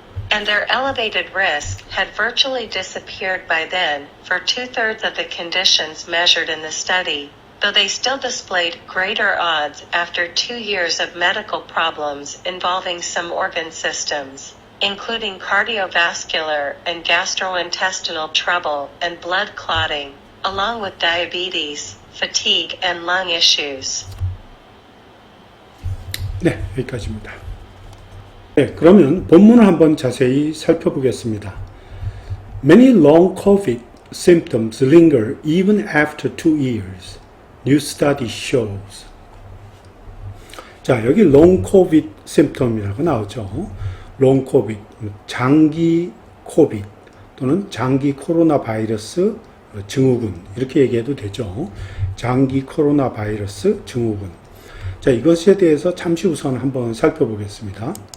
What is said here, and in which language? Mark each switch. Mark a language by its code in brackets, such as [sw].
[en] And their elevated risk had virtually disappeared by then for 2/3 of the conditions measured in the study, though they still displayed greater odds after 2 years of medical problems involving some organ systems, including cardiovascular and gastrointestinal trouble and blood clotting, along with diabetes, fatigue, and lung issues. [ko] 네, 여기까지입니다. 네, 그러면 본문을 한번 자세히 살펴보겠습니다. [en] Many long COVID symptoms linger even after 2 years. New study shows. [ko] 자, 여기 long COVID symptom이라고 나오죠. long COVID, 장기 코비드 또는 장기 코로나 바이러스 증후군 이렇게 얘기해도 되죠. 장기 코로나 바이러스 증후군. 자, 이것에 대해서 잠시 우선 한번 살펴보겠습니다.